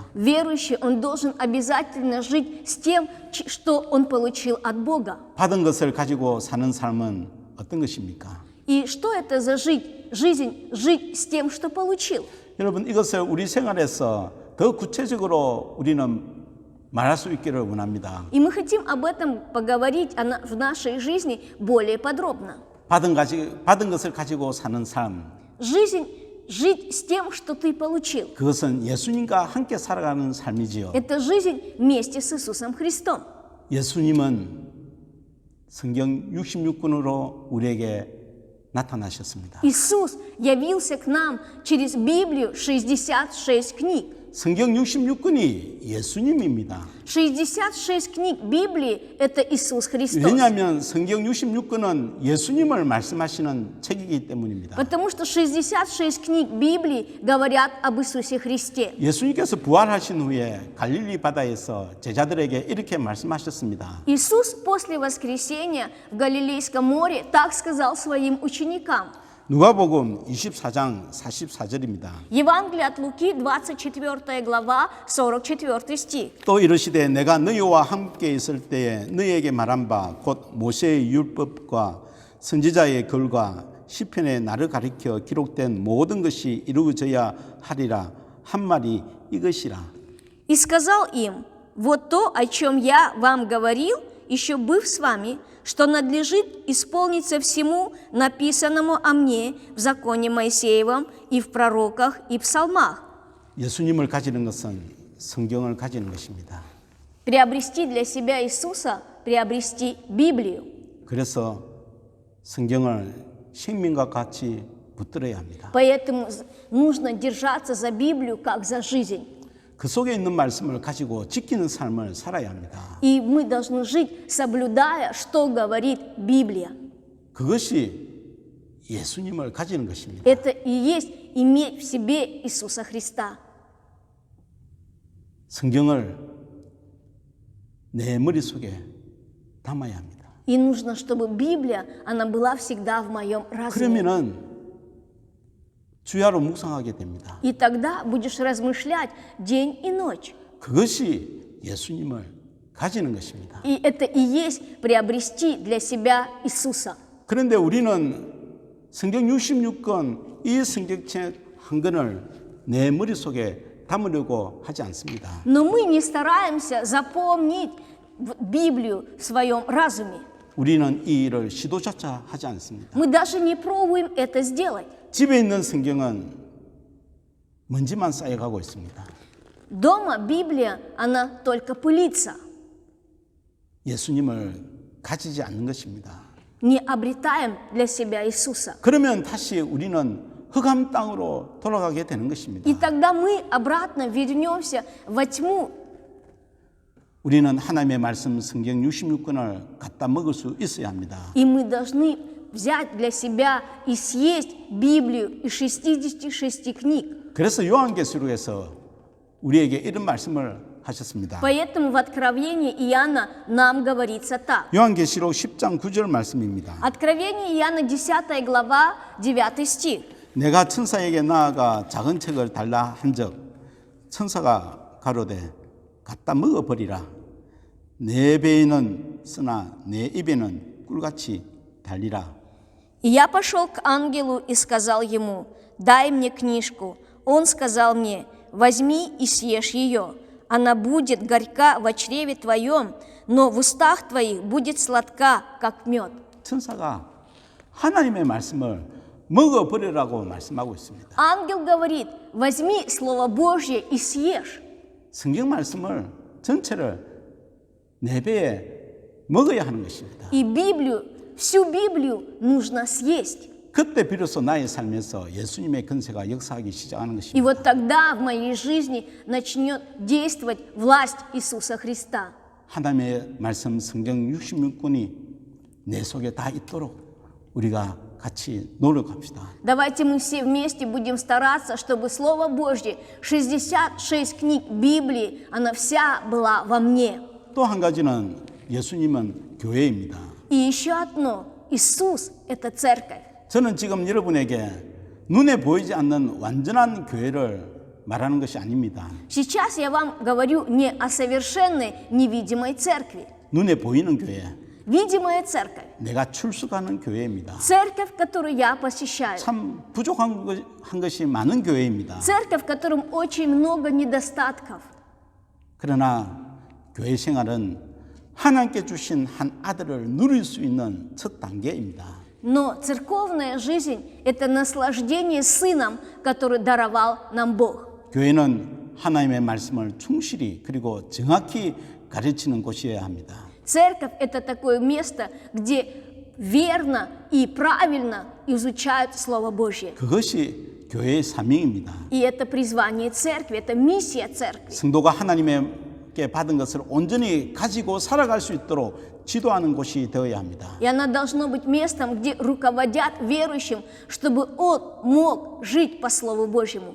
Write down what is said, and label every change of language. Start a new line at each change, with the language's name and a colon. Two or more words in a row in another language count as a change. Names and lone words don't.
Russian: Верующий, он должен обязательно жить с тем, что он получил от Бога.
Korean: 받은 것을 가지고 사는 삶은 어떤 것입니까?
Russian: И что это за жизнь жить с тем, что получил?
Korean: 여러분, 이것을 우리 생활에서 더 구체적으로 우리는 말할 수 있기를 원합니다.
Russian: И мы хотим об этом поговорить в нашей жизни более подробно.
Korean: 받은 것을 가지고 사는 삶,
Russian: Жить с тем, что ты получил.
Korean: 그것은 예수님과 함께 살아가는 삶이지요.
Russian: Это жизнь вместе с Иисусом Христом.
Korean: 예수님은 성경 66권으로 우리에게 나타나셨습니다.
Russian: Иисус явился к нам через Библию, 66 книг.
Korean: 성경 66권이 예수님입니다.
Russian: 66 книг Библии – это Иисус Христос.
Korean: 왜냐하면 성경 66권은 예수님을 말씀하시는 책이기 때문입니다.
Russian: Потому что 66 книг Библии говорят об Иисусе Христе.
Korean: 예수님께서 부활하신 후에 갈릴리 바다에서 제자들에게 이렇게 말씀하셨습니다.
Russian: Иисус после воскресения в Галилейском море так сказал своим ученикам.
Korean: 누가복음 24장 44절입니다.
Russian: Евангелие от Луки, 24 глава, 44 стих.
Korean: 또 이르시되 내가 너희와 함께 있을 때에 너희에게 말한 바 곧 모세의 율법과 선지자의 글과 시편에 나를 가리켜 기록된 모든 것이 이루어져야 하리라 한 말이 이것이라.
Russian: И сказал им, вот то, о чем я вам говорил, еще быв с вами, что надлежит исполниться всему написанному о мне в законе Моисеевом и в пророках и псалмах.
Korean: 예수님을 가지는 것은 성경을 가지는 것입니다.
Russian: Приобрести для себя Иисуса, приобрести Библию.
Korean: 그래서 성경을 생명과 같이 붙들어야 합니다.
Russian: Поэтому нужно держаться за Библию, как за жизнь.
Korean: 그 속에 있는 말씀을 가지고 지키는 삶을 살아야 합니다.
Russian: И мы должны жить, соблюдая, что говорит Библия.
Korean: 그것이 예수님을 가지는 것입니다.
Russian: Это и есть иметь в себе Иисуса Христа.
Korean: 성경을 내 머릿속에 담아야 합니다.
Russian: И нужно, чтобы Библия, она была всегда в моем разуме.
Korean: 그러면은 주야로 묵상하게 됩니다.
Russian: И тогда будешь размышлять день и ночь.
Korean: 그것이 예수님을 가지는 것입니다.
Russian: И это и есть приобрести для себя Иисуса.
Korean: 그런데 우리는 성경 66권 이 성경책 한 권을 내 머릿속에 담으려고 하지 않습니다.
Russian: Но мы не стараемся запомнить Библию в своем разуме.
Korean: 우리는 이 일을 시도조차 하지 않습니다.
Russian: Мы даже не пробуем это сделать.
Korean: 집에 있는 성경은 먼지만 쌓여가고 있습니다.
Russian: Дома Библия, она только пылится.
Korean: 예수님을 가지지 않는 것입니다.
Russian: Не обретаем для себя Иисуса.
Korean: 그러면 다시 우리는 흑암 땅으로 돌아가게 되는 것입니다.
Russian: И тогда мы обратно вернемся во тьму.
Korean: 우리는 하나님의 말씀 성경 66권을 갖다 먹을 수 있어야 합니다.
Russian: И мы должны взять для себя и съесть Библию из 66 книг.
Korean: 그래서 요한계시록에서 우리에게 이런 말씀을 하셨습니다.
Russian: Поэтому в Откровении Иоанна нам говорится так.
Korean: 요한계시록 10장 9절 말씀입니다.
Russian: Откровение Иоанна 10 глава 9 стих.
Korean: 내가 천사에게 나아가 작은 책을 달라 한적 천사가 가로되 갖다 먹어버리라. 내 배에는 쓰나 내 입에는 꿀같이 달리라.
Russian: И я пошел к ангелу и сказал ему, дай мне книжку. Он сказал мне, возьми и съешь ее. Она будет горька в чреве твоем, но в устах твоих будет сладка, как мед.
Korean: 천사가 하나님의 말씀을 먹어버리라고 말씀하고 있습니다.
Russian: Ангел говорит, возьми Слово Божье и съешь.
Korean: 성경 말씀을 전체를 내 배에 먹어야 하는 것입니다.
Russian: И Библию, всю Библию нужно съесть.
Korean: 그때 비로소 나의 삶에서 예수님의 권세가 역사하기 시작하는 И 것입니다.
Russian: вот тогда в моей жизни начнет действовать власть Иисуса Христа.
Korean: 하나님의 말씀 성경 66권이 내 속에 다 있도록 우리가 같이 노력합시다.
Russian: Давайте мы все вместе будем стараться, чтобы Слово Божье, 66 книг Библии, она вся была во мне.
Korean: 또 한 가지는 예수님은 교회입니다.
Russian: И еще одно, Иисус – это церковь.
Korean: 저는 지금 여러분에게 눈에 보이지 않는 완전한 교회를 말하는 것이 아닙니다.
Russian: Сейчас я вам говорю не о совершенной невидимой церкви.
Korean: 눈에 보이는 교회,
Russian: Видимая церковь.
Korean: 내가 출석하는 교회입니다.
Russian: Церковь, которую я посещаю.
Korean: 참 부족한 것이 많은 교회입니다.
Russian: Церковь, в котором очень много недостатков.
Korean: 그러나 교회 생활은 하나님께 주신 한 아들을 누릴 수 있는 첫 단계입니다.
Russian: Но церковная жизнь – это наслаждение Сыном, который даровал нам Бог.
Korean: 교회는 하나님의 말씀을 충실히 그리고 정확히 가르치는 곳이어야 합니다.
Russian: Церковь – это такое место, где верно и правильно изучают Слово Божье.
Korean: 그것이 교회의 사명입니다.
Russian: И это призвание церкви, это миссия церкви.
Korean: 성도가 하나님께 받은 것을 온전히 가지고 살아갈 수 있도록 지도하는 곳이 되어야 합니다.
Russian: И она должно быть местом, где руководят верующим, чтобы он мог жить по Слову Божьему.